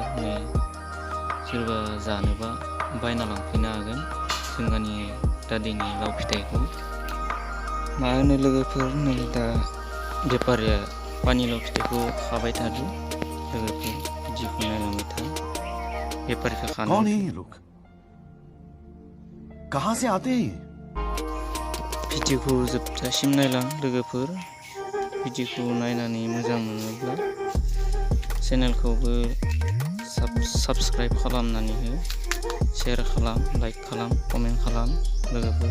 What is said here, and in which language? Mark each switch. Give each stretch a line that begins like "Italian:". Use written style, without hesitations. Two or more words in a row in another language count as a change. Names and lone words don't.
Bodo: नै सोरबा जानोबा बायना लांफैनो हागोन जोंहानि दादैनि लाव फिथाइखौ। मा होनो लोगोफोर, नै दा बेफारिया पानिलाव फिथाइखौ खाबाय थादो लोगोफोर। भिडिअ'खौ नायलांबाय था। बेफारिखौ खानो
Hindi: कहाँ से आते हैं?
Bodo: भिडिअ'खौ जोबजासिम नायलां लोगोफोर। भिडिअ'खौ नायनानै मोजां मोनोब्ला चेनेलखौबो साबस्क्राइब खालामनानै हो, शेयार खालाम, लाइक खालाम, कमेन्ट खालाम लोगोफोर।